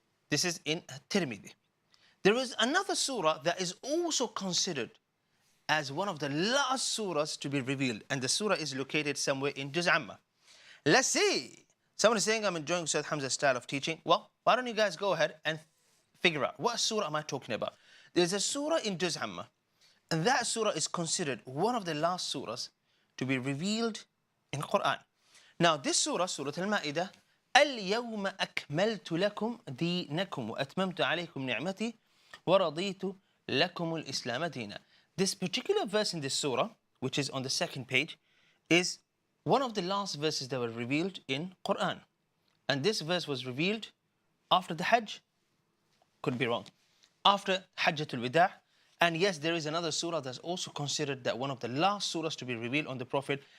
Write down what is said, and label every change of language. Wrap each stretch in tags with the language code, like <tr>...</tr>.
<en>This is in Tirmidhi. There is another surah that is also considered as one of the last surahs to be revealed, and the surah is located somewhere in Juz Amma. Let's see. Someone is saying, I'm enjoying Ustaz Hamza's style of teaching. Well, why don't you guys go ahead and figure out what surah am I talking about? There's a surah in Juz Amma, and that surah is considered one of the last surahs to be revealed in Qur'an. Now, this surah,</en> <ar>Surah Al-Ma'idah, اليوم أكملت لكم دينكم وأتممت عليكم نعمتي ورضيت لكم الإسلام دينا.</ar> <en>This particular verse in this surah, which is on the 2nd page, is one of the last verses that were revealed in Qur'an. And this verse was revealed after the Hajj. Could be wrong. After Hajjatul Wida'. And yes, there is another surah that's also considered that one of the last surahs to be revealed on the Prophet.</en>